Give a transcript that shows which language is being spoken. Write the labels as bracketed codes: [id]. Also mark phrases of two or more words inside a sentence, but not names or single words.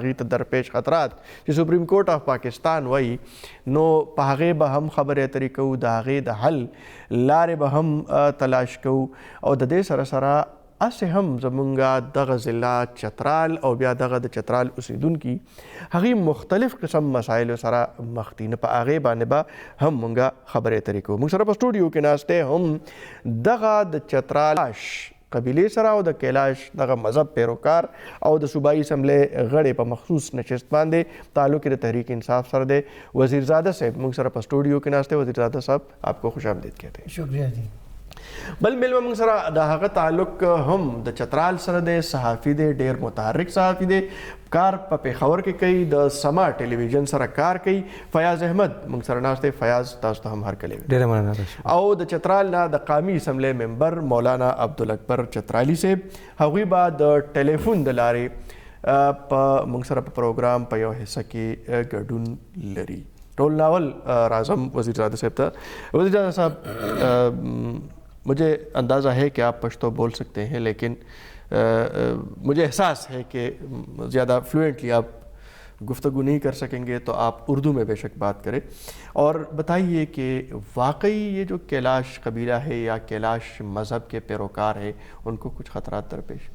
[ps] هغې ته درپیش خطرات چې سپریم کورټ اف پاکستان وایي نو په هغې به هم خبرې اترې کوو، د هغې د حل لارې به هم تلاش کوو او د دې سره سره هسې هم زمونږ دغه ضلع چترال او بیا دغه د چترال اوسیدونکي هغې مختلف قسم مسایلو سره مخ دي نو په هغې باندې به هم مونږ خبرې اترې کوو. مونږ سره په سټوډیو کې ناست دی هم دغه د چترال قبیلې سره او د کیلاش دغه مذهب پیروکار او د صوبایي اسمبلې غړی په مخصوص نشست باندې تعلق یې د تحریک انصاف سره دی. وزیرزاده صاحب مونږ سره په سټوډیو کې ناست دی. [ur] وزیرزاده صاحب آپ کو خوش آمدید کہتے ہیں. شکریہ جی. [ps] بل میلمه موږ سره د هغه تعلق هم د چترال سره دی، صحافي دی، ډېر متحرک صحافي دی، کار په پېښور کې کوي، د سما ټلویزیون سره کار کوي. فیاض احمد موږ سره ناست دی. فیاض تاسو ته هم هرکلی وي. ډېره مننه. او د چترال نه د قومي اسمبلې ممبر مولانا عبدالاکبر چترالی صاحب هغوی به د ټلیفون د لارې په موږ سره په پروګرام په یو حصه کې ګډون لري. ټول ناول راځم وزیرزاده صاحب ته. [ur] وزیرزاده صاحب مجھے اندازہ ہے کہ آپ پشتو بول سکتے ہیں لیکن مجھے احساس ہے کہ زیادہ فلوئنٹلی آپ گفتگو نہیں کر سکیں گے تو آپ اردو میں بے شک بات کریں اور بتائیے کہ واقعی یہ جو کیلاش قبیلہ ہے یا کیلاش مذہب کے پیروکار ہے ان کو کچھ خطرات درپیش؟